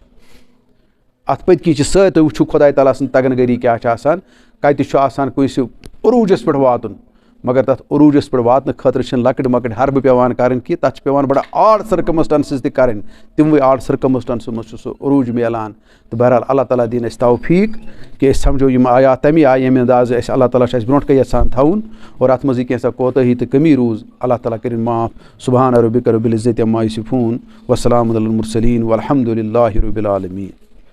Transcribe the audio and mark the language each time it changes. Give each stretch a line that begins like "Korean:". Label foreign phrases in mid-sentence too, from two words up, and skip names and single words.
Kashmiri: اَتھ پٔتۍ کِنۍ چھِ سٲری تُہۍ وٕچھِو خۄداے تعالیٰ سٕنٛز تگن گٔری کیٛاہ چھِ آسان کَتہِ چھُ آسان کٲنٛسہِ عروٗجَس پٮ۪ٹھ واتُن مگر تَتھ عروٗجَس پٮ۪ٹھ واتنہٕ خٲطرٕ چھِنہٕ لۄکٕٹۍ مۄکٕٹۍ حربہٕ پٮ۪وان کَرٕنۍ کینٛہہ تَتھ چھِ پٮ۪وان بَڑٕ
English: odd circumstances
Kashmiri: تہِ کَرٕنۍ تِموٕے
English: odd circumstances
Kashmiri: منٛز چھُ سُہ عروٗج میلان. تہٕ بہرحال اللہ تعالیٰ دِیِن اَسہِ توفیٖق کہِ أسۍ سَمجھو یِم آیات تَمے آیہِ ییٚمہِ اندازٕ اَسہِ اللہ تعالیٰ چھُ اَسہِ برونٛٹھ کَنۍ یَژھان تھاوُن اور اَتھ منٛز یہِ کینٛژھا کوتٲہی تہٕ کٔمی روٗز اللہ تعالیٰ کٔرِنۍ معاف.
Arabic: سبحان ربک رب العزت عما یصفون وسلام علی المرسلین والحمدُ للہ رب العالمین.